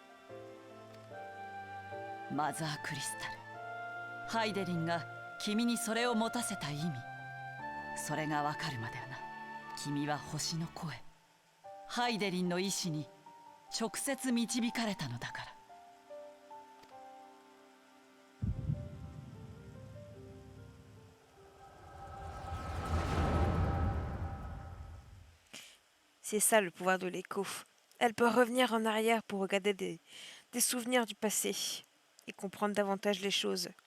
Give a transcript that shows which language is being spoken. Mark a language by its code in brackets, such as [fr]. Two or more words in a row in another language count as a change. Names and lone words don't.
[ja] マザークリスタル、ハイデリンが君にそれを持たせた意味、それがわかるまではな。君は星の声、ハイデリンの意志に直接導かれたのだから。 [fr] C'est ça le pouvoir de l'écho. Elle peut revenir en arrière pour regarder des souvenirs du passé et comprendre davantage les choses.